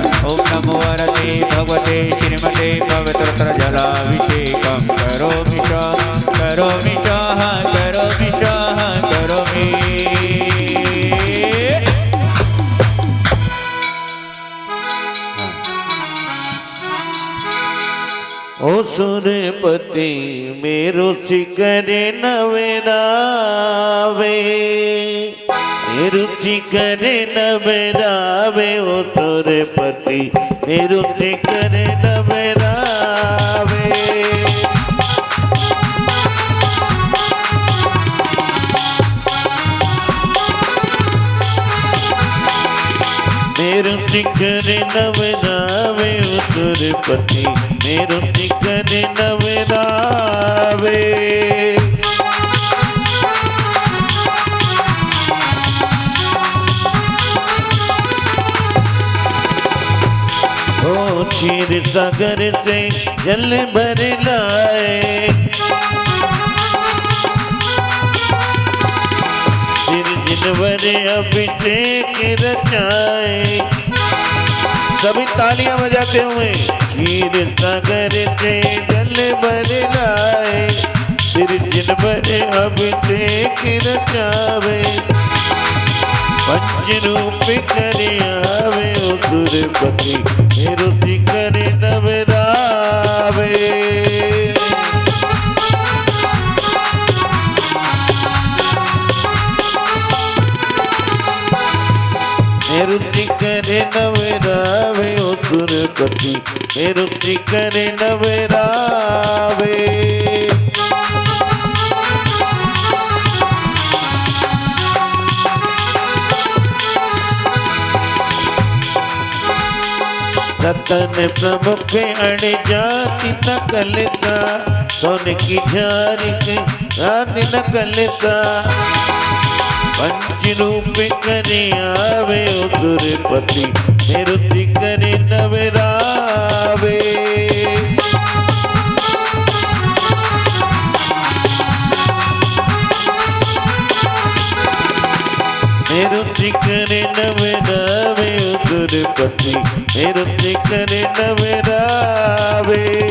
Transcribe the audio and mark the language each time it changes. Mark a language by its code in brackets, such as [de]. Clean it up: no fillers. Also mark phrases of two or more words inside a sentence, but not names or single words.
[sa] ओम नमो वरदे भगवते श्रीमते पवित्रतर जलाभिषेकं करोमि च करोमि च करोमि च करोमि। [hi] ओ सूर्यपति मेरो शिकरे नवेरावे, मेरो शिकरे नवेरावे। ओ सूर्यपति मेरो शिकरे नवेरावे। मेरो शिखर नवरावे, ओ सूर्यपति मेरो शिखर नवरावे। ओ क्षीर सागर से जल भर लाए, जिनवर अभिषेक रचाए। सभी तालियां बजाते हुए क्षीर सागर से जल भर लाए, सिर जिनवर अभिषेक रचावे। पंच रूप करे आवे, ओ सूर्यपति मेरो शिखर नवरावे। मेरो शिखर नवरावे, ओ सूर्यपति मेरो शिखर नवरावे। रतन प्रमुख अण जाति नकल का, सोने की झारी के आदि नकल का। पंच रूप करे आवे, ओ सूर्यपति मेरो शिखर नवरावे। मेरो शिखर नवरावे, ओ सूर्यपति मेरो शिखर नवरावे।